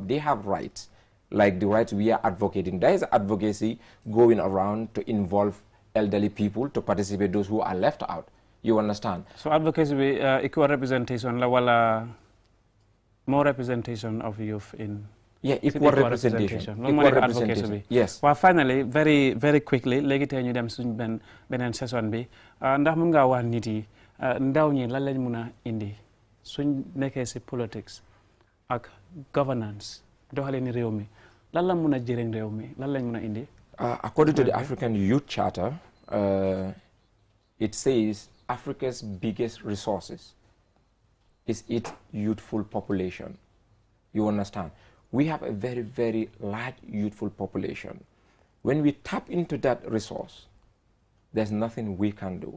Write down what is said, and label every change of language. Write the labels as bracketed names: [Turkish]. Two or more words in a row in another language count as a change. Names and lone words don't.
[English] They have rights, like the rights we are advocating. There is advocacy going around to involve elderly people to participate, those who are left out. You understand? So advocacy will equal representation, more representation of youth in... Yeah, equal representation. Equal representation. Yes. Well, finally, very quickly, [Wolof] léegi tey ñu dem suñ beneen session bi ndax mën ngaa wax nit yi ndaw ñi lan lañ mën a indi suñ nekkee si politics ak governance doxalin réew mi lan la mën a jëriñ réew mi lan lañ mën a indi. [English] According to the African Youth Charter, it says Africa's biggest resources is its youthful population. You understand? We have a very, very large youthful population. When we tap into that resource, there's nothing we can do.